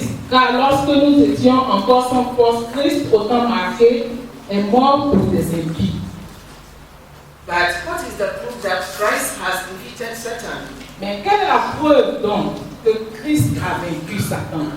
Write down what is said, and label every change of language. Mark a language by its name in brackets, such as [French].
[French] car lorsque nous étions encore sans force, Christ, autant marqué, est mort pour des impies. [English] But what is the proof that Christ has defeated Satan? [French] Mais quelle est la preuve donc que Christ a vaincu Satan?